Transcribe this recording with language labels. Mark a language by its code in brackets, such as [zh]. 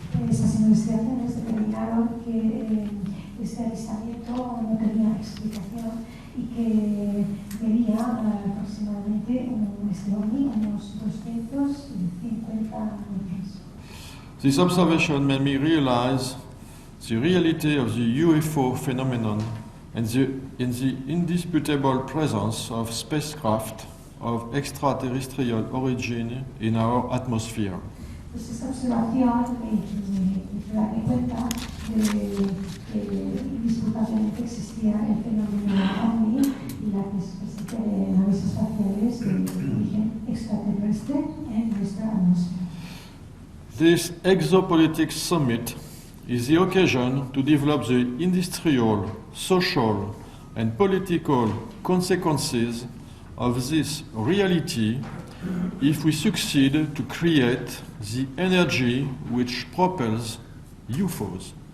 [es] Estas investigaciones determinaron que este avistamiento no tenía explicación y que medía aproximadamente unos 250 metros. [en] This observation made me realize the reality of the UFO phenomenon and the indisputable presence of spacecraft of extraterrestrial origin in our atmosphere. [es] Pues esta observación me hizo darme cuenta de que indisputablemente existía el fenómeno OVNI y la presencia de naves espaciales de origen extraterrestre en nuestra atmósfera. [en] This Exopolitics Summit is the occasion to develop the industrial, social, and political consequences of this reality if we succeed to create the energy which propels UFOs.